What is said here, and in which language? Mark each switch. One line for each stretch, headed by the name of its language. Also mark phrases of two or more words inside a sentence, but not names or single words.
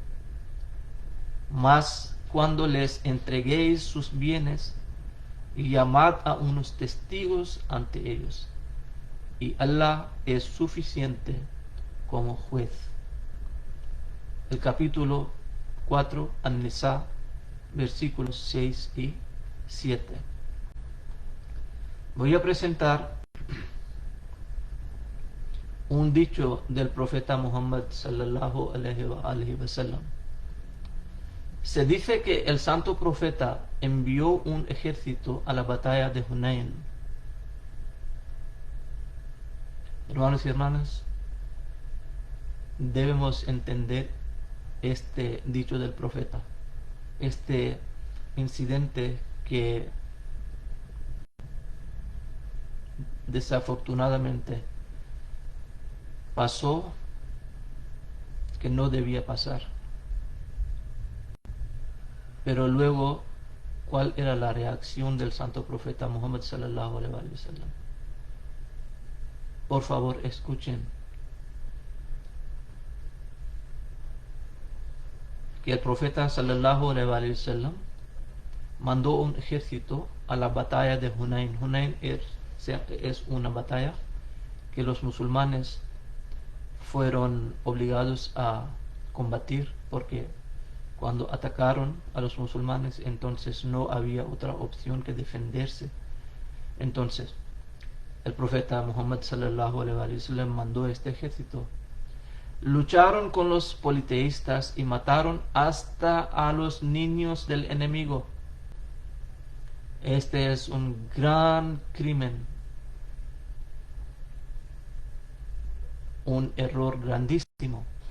Spanish: Mas cuando les entreguéis sus bienes, llamad a unos testigos ante ellos, y Allah es suficiente como juez. El capítulo 4, An-Nisa, versículos 6 y 7. Voy a presentar un dicho del profeta Muhammad
Arabic: صلى الله عليه وسلم.
Spanish: Se dice que el santo profeta envió un ejército a la batalla de Hunayn. Hermanos y hermanas, debemos entender este dicho del profeta, este incidente que desafortunadamente pasó, que no debía pasar. Pero luego, ¿cuál era la reacción del santo profeta Muhammad
Arabic: صلى الله عليه وسلم?
Spanish: Por favor, escuchen. Que el profeta
Arabic: صلى الله عليه وسلم
Spanish: mandó un ejército a la batalla de Hunayn. Hunayn es una batalla que los musulmanes fueron obligados a combatir, porque cuando atacaron a los musulmanes, entonces no había otra opción que defenderse. Entonces, el profeta Muhammad
Arabic: صلى الله عليه وسلم
Spanish: mandó este ejército. Lucharon con los politeístas y mataron hasta a los niños del enemigo. Este es un gran crimen, un error grandísimo.